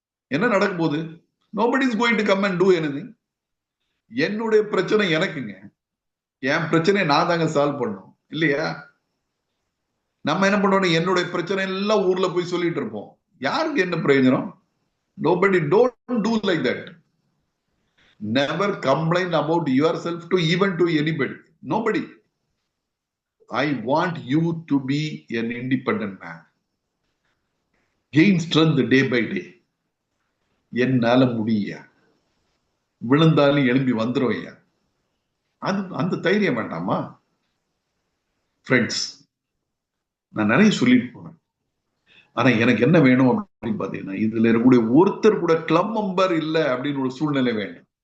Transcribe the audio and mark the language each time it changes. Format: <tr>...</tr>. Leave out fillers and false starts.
<ta>என்ன நடக்க போகுது?</ta> <en>Nobody is going to come and do anything.</en> <ta>என்னுடைய பிரச்சனை எனக்குங்க, என் பிரச்சனையை நான் தாங்க சால்வ் பண்ணணும் இல்லையா? நம்ம என்ன பண்ணணும், என்னுடைய பிரச்சனை எல்லாம் ஊர்ல போய் சொல்லிட்டு இருப்போம். யாருக்கு என்ன பிரயோஜனம்?</ta> <en>Nobody, don't do like that. Never complain about yourself to even to anybody. Nobody. I want you to be an independent man. Gain strength day by day.</en> <ta>என்னால முடியா, விழுந்தாலும் எழும்பி வந்துரும் ஐயா. அது அந்த தைரியம் வேண்டாமா? ஃப்ரெண்ட்ஸ், நான் நிறைய சொல்லிட்டு போறேன். ஆனா எனக்கு என்ன வேணும் அப்படின்னு பாத்தீங்கன்னா, இதுல இருக்கக்கூடிய ஒருத்தர் கூட கிளப் மெம்பர் இல்லை அப்படின்னு ஒரு சூழ்நிலை வேண்டும்.</ta>